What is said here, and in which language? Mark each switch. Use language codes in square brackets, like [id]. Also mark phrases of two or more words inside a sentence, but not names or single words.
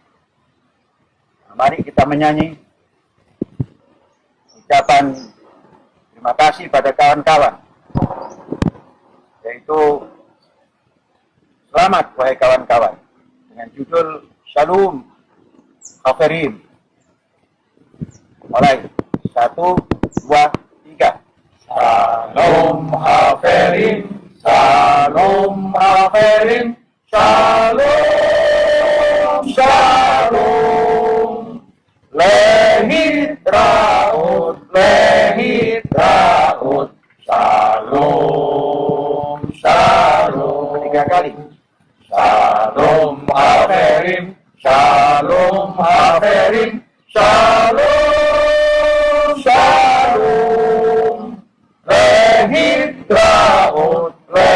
[id] Nah, mari kita menyanyi ucapan terima kasih pada kawan-kawan, yaitu selamat wahai kawan-kawan, dengan judul Shalom Haferim. Mulai 1, 2, 3. [he] שלום חברים, שלום חברים, שלום, שלום. להתראות, שלום, שלום. [id] Ketiga kali. [he] שלום חברים, שלום חברים, שלום, שלום. להתראות,